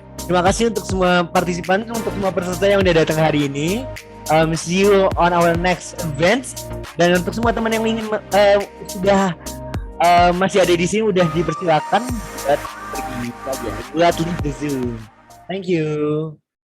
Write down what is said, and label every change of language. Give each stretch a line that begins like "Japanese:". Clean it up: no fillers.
Indonesian: Terima kasih untuk semua partisipan, untuk semua peserta yang udah datang hari ini.
English: See you on our next event.
Indonesian: Dan untuk semua teman yang ingin sudah masih ada di sini, udah dipersilakan buat pergi saja, buat
English: leave the Zoom. Thank you.